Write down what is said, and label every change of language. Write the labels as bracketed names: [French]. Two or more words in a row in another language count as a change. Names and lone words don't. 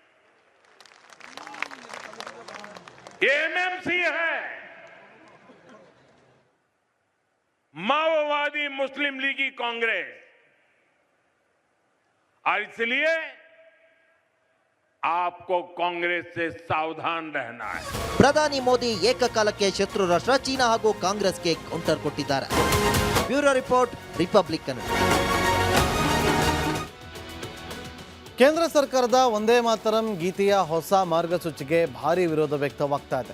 [Hindi] ये एमएमसी है, माओवादी मुस्लिम लीगी कांग्रेस. और इसलिए आपको कांग्रेस से सावधान रहना है. [Kannada] ಪ್ರಧಾನಿ ಮೋದಿ ಏಕಕಾಲಕ್ಕೆ ಶತ್ರು ರಾಷ್ಟ್ರ ಚೀನಾ ಹಾಗೂ ಕಾಂಗ್ರೆಸ್ಗೆ ಕೌಂಟರ್ ಕೊಟ್ಟಿದ್ದಾರೆ. [English] Bureau report, [Kannada] ರಿಪಬ್ಲಿಕ್ ಕನ್ನಡ. ಕೇಂದ್ರ ಸರ್ಕಾರದ ವಂದೇ ಮಾತರಂ ಗೀತೆಯ ಹೊಸ ಮಾರ್ಗಸೂಚಿಗೆ ಭಾರಿ ವಿರೋಧ ವ್ಯಕ್ತವಾಗ್ತಾ ಇದೆ.